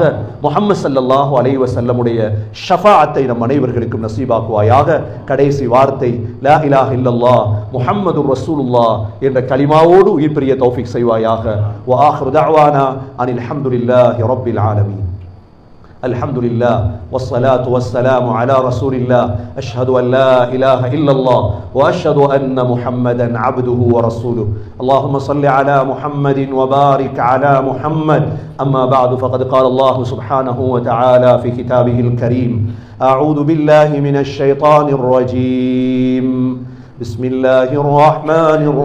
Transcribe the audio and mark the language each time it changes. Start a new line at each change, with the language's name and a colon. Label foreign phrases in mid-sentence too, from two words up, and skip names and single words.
Tamil: முஹம்மது
Arabic: صلى الله عليه وسلم
Tamil: ஷஃபாஅத்தை நம் அனைவர்களுக்கும் நசீபாக்குவாயாக. கடைசி வார்த்தை
Arabic: لا إله إلا الله محمد رسول الله
Tamil: என்ற கலிமாவோடு உயிர் பிரிய தௌஃபீக் செய்வாயாக.
Arabic: وآخر دعوانا أن الحمد لله رب العالمين. الحمد لله والصلاة والسلام على رسول الله أشهد أن لا إله إلا الله وأشهد أن محمدا عبده ورسوله اللهم صل على محمد وبارك على محمد أما بعد فقد قال الله سبحانه وتعالى في كتابه الكريم أعوذ بالله من الشيطان الرجيم بسم الله الرحمن